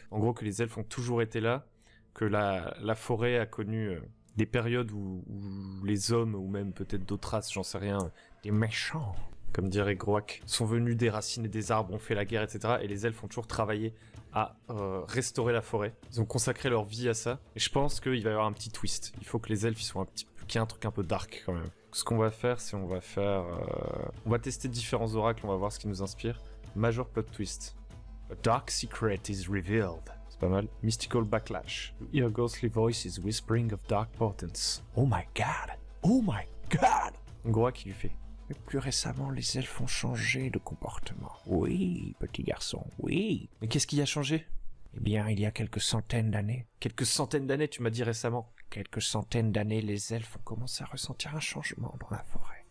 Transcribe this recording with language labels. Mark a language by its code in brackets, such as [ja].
[fr] En gros, que les elfes ont toujours été là, que la forêt a connu des périodes où les hommes, ou même peut-être d'autres races, j'en sais rien, des méchants, comme dirait Groak, sont venus déraciner des arbres, ont fait la guerre, etc. Et les elfes ont toujours travaillé à restaurer la forêt. Ils ont consacré leur vie à ça. Et je pense qu'il va y avoir un petit twist. Il faut que les elfes, ils soient qu'il y ait un truc un peu dark, quand même. Ce qu'on va faire, c'est on va tester différents oracles, on va voir ce qui nous inspire. [en] Major plot twist. A dark secret is revealed. [fr] C'est pas mal. [en] Mystical backlash. You hear ghostly voices whispering of dark portents. Oh my god! Oh my god! [fr] Groak qui lui fait. Mais plus récemment, les elfes ont changé de comportement. Oui, petit garçon, oui. Mais qu'est-ce qui a changé? Eh bien, il y a quelques centaines d'années. Quelques centaines d'années, tu m'as dit récemment. Quelques centaines d'années, les elfes ont commencé à ressentir un changement dans la forêt.